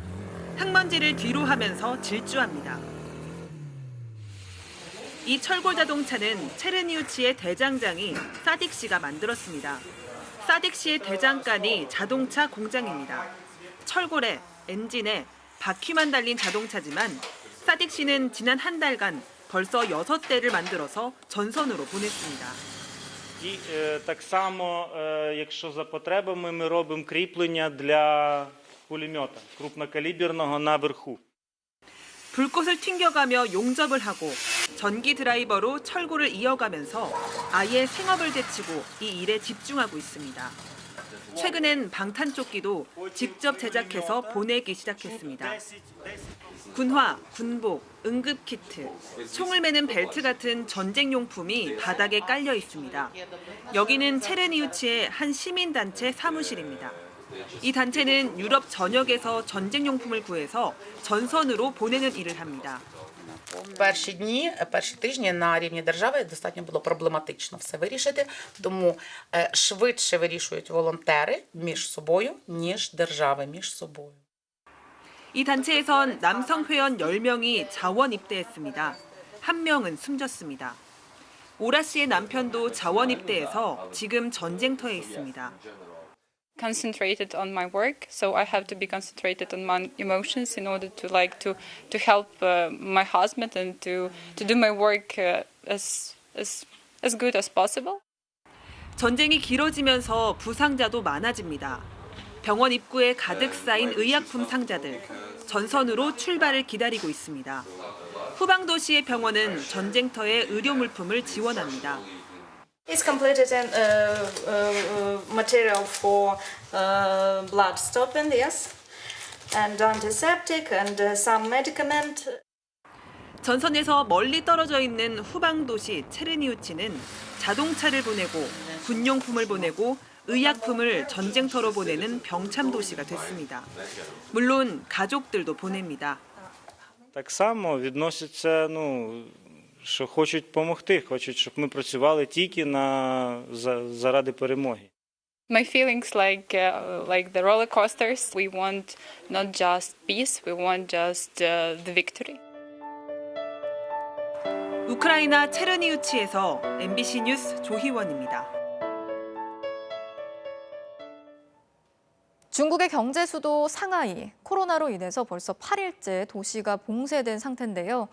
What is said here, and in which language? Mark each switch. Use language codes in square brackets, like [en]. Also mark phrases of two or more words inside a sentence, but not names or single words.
[ko] 흙먼지를 뒤로 하면서 질주합니다. 이 철골 자동차는 체르니우치의 대장장이 사딕 씨가 만들었습니다. 사딕 씨의 대장간이 자동차 공장입니다. 철골에 엔진에 바퀴만 달린 자동차지만 사딕 씨는 지난 한 달간 벌써 6대를 만들어서 전선으로 보냈습니다. [uk] І так само, якщо за потребами, ми робимо кріплення для пулемета крупнокаліберного наверху. [ko] 불꽃을 튕겨가며 용접을 하고 전기 드라이버로 철골을 이어가면서 아예 생업을 제치고 이 일에 집중하고 있습니다. 최근엔 방탄조끼도 직접 제작해서 보내기 시작했습니다. 군화, 군복, 응급키트, 총을 매는 벨트 같은 전쟁용품이 바닥에 깔려 있습니다. 여기는 체르니우치의 한 시민단체 사무실입니다. 이 단체는 유럽 전역에서 전쟁용품을 구해서 전선으로 보내는 일을 합니다. [uk] Перші тижні на рівні держави достатньо було проблематично все вирішити, тому швидше вирішують волонтери між собою, ніж держави між собою. [ko] 이 단체에선 남성 회원 10명이 자원 입대했습니다. 1명은 숨졌습니다. 오라 씨의 남편도 자원 입대해서 지금 전쟁터에 있습니다. [en] Concentrated on my work, so I have to be concentrated on my emotions in order to help my husband and to do my work as good as possible. [ko] 전쟁이 길어지면서 부상자도 많아집니다. 병원 입구에 가득 쌓인 의약품 상자들, 전선으로 출발을 기다리고 있습니다. 후방 도시의 병원은 전쟁터에 의료 물품을 지원합니다. [en] It's completed and material for blood stopping, yes, and antiseptic and some medicament. [ko] 전선에서 멀리 떨어져 있는 후방 도시 체르니우치는 자동차를 보내고 군용품을 보내고 의약품을 전쟁터로 보내는 병참 도시가 됐습니다. 물론 가족들도 보냅니다. [uk] Так само відносяться, що хочуть допомогти, хочуть, щоб ми працювали тільки заради перемоги. [en] My feelings like the roller coasters. We want not just peace, we want just the victory. [ko] 우크라이나 체르니우치에서 MBC 뉴스 조희원입니다. 중국의 경제 수도 상하이, 코로나로 인해서 벌써 8일째 도시가 봉쇄된 상태인데요.